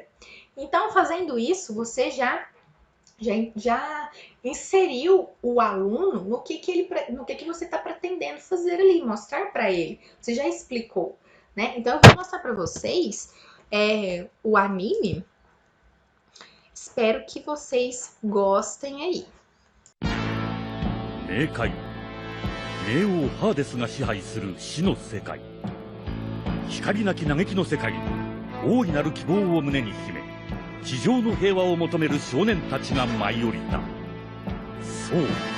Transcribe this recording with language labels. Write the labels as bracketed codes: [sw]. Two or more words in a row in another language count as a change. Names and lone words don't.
[pt] Então, fazendo isso, você já inseriu o aluno no que você está pretendendo fazer ali, mostrar para ele. Você já explicou, né? Então, eu vou mostrar para vocês o anime. Espero que vocês gostem aí. [ja] 冥界冥王ハーデスが支配する死の世界光なき嘆きの世界に大いなる希望を胸に秘め地上の平和を求める少年たちが舞い降りた。そう、